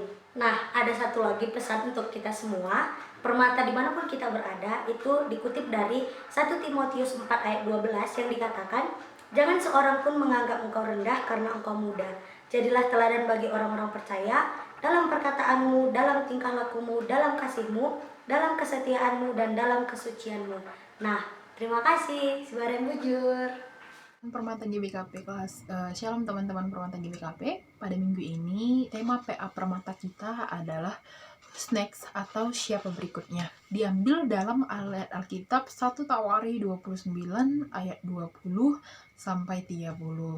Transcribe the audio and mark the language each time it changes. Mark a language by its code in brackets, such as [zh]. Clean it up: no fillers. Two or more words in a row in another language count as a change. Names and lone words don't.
[id] Nah, ada satu lagi pesan untuk kita semua, Permata dimanapun kita berada, itu dikutip dari 1 Timotius 4 ayat 12 yang dikatakan, jangan seorang pun menganggap engkau rendah karena engkau muda. Jadilah teladan bagi orang-orang percaya dalam perkataanmu, dalam tingkah lakumu, dalam kasihmu, dalam kesetiaanmu, dan dalam kesucianmu. Nah, terima kasih. Sebarang bujur. Permata GBKP kelas. Shalom teman-teman Permata GBKP. Pada minggu ini tema PA Permata kita adalah Next atau siapa berikutnya. Diambil dalam ayat Alkitab 1 Tawari 29 ayat 20 sampai 30.